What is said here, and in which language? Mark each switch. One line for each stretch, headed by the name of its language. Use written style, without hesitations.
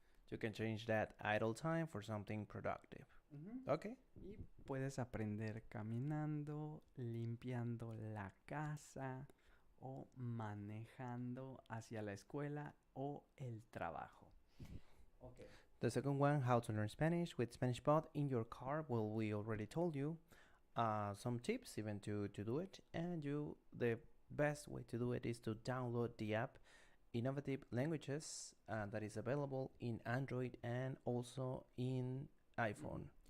English: You can change that idle time for something productive. Okay.
Spanish: Y puedes aprender caminando, limpiando la casa o manejando hacia la escuela o el trabajo.
English: Okay. The second one, how to learn Spanish with SpanishPod in your car. Well, we already told you some tips even to do it. And the best way to do it is to download the app Innovative Languages that is available in Android and also in iPhone.